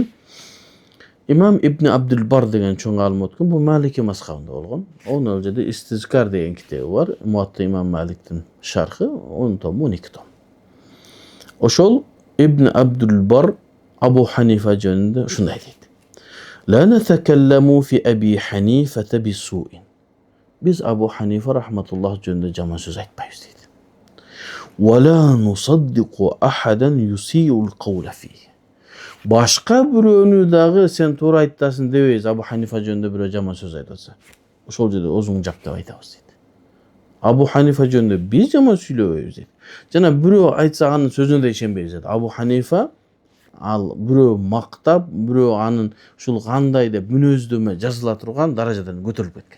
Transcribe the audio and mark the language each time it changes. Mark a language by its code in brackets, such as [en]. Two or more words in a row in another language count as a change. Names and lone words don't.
[ky] Имам Ибн Абдул Бар деген чоң алым өткөн, бул Малики мазхабында болгон. Онун жерде Истизкар деген китеби бар, Муатта имам Маликтин шархы, 10 том, 12 том. Ошол Ибн Абдул Бар Абу Ханифа жөнүндө ушундай дейт. [ar] لا نتكلم في أبي حنيفة بسوء. [ky] Биз Абу Ханифа рахматуллах жөнүндө жаман сөз айтпайбыз дейт. [ar] ولا نصدق أحدا يسيء القول فيه. [ky] Башка бирөөнү дагы сен туура айтасың дебейбиз. Абу Ханифа жөнүндө бирөө жаман сөз айтса, ошол жерде өзүң жактап айтабыз дейт. Абу Ханифа жөнүндө биз жаман сүйлөбөйбүз дейт. Жана бирөө айтса анын сөзүнө да ишенбейбиз дейт. Абу Ханифа ал бирөө мактап, бирөө анын ушул кандай деп мүнөздөмө жазыла турган даражадан көтөрүлүп кеткен.